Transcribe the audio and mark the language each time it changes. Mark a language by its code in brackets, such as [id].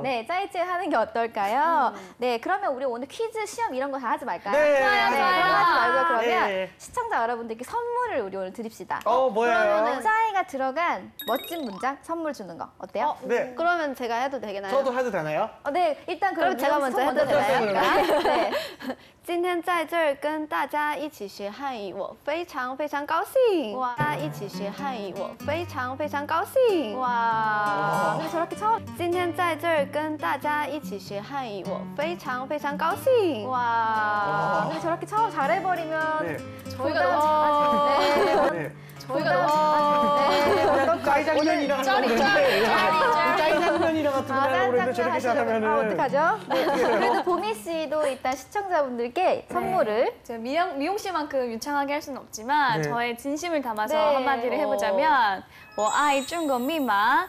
[ko] 네, 짜이찐 하는 게 어떨까요? 네, 그러면 우리 오늘 퀴즈 시험 이런 거 다 하지 말까요? 네. 좋아요, 네, 좋아요. 그럼 하지 말고 그러면 네. 시청자 여러분들께 선물을 우리 오늘 드립시다. 뭐예요? 그러면은 짜이가 들어간 멋진 문장 선물 주는 거 어때요? 네. 그러면 제가 해도 되나요? 저도 해도 되나요? 네, 일단 그럼 그럼 제가 미영 씨 먼저 손 해도 되나요? 네. [zh] 今天在这儿跟大家一起学汉语，我非常非常高兴。哇大家一起学汉语，我非常非常高兴。 [ko] 와, 근데 저렇게 처음 [zh] 今天在这儿跟大家一起学汉语，我非常非常高兴。 [ko] 와, 근데 저렇게 처음 잘해버리면 네. 저희가 잘하지. 네. 저희가 짜이장면이랑 하려고 그랬는데 짜이장면이랑 같은 거 하려고 그랬는데 저렇게 잘하면은 아, 어떡하죠? 네. 그래도 보미 씨도 일단 시청자분들께 선물을 제가 미용 씨만큼 유창하게 할 수는 없지만 네. 저의 진심을 담아서 네. 한마디를 해보자면 [zh] 我爱中国密码